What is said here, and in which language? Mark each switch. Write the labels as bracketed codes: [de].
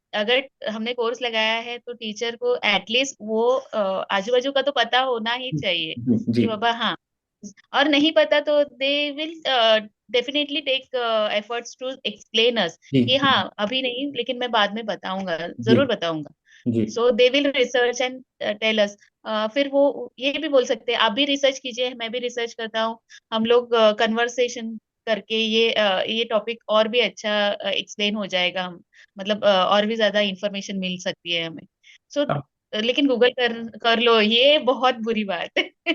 [hi] अगर हमने कोर्स लगाया है तो टीचर को एटलीस्ट वो आजू बाजू का तो पता होना ही चाहिए जी जी कि बाबा हाँ। और नहीं पता तो [en] they will definitely take efforts to explain us [hi] जी कि हाँ अभी नहीं लेकिन मैं बाद में बताऊंगा, जी जरूर बताऊंगा। जी [en] So they will research and tell us. [hi] फिर वो ये भी बोल सकते हैं, आप भी रिसर्च कीजिए, मैं भी रिसर्च करता हूँ, हम लोग कन्वर्सेशन करके ये टॉपिक और भी अच्छा एक्सप्लेन हो जाएगा, हम मतलब और भी ज्यादा इंफॉर्मेशन मिल सकती है हमें। [en] so [hi] अब लेकिन गूगल कर कर लो, ये बहुत बुरी बात है।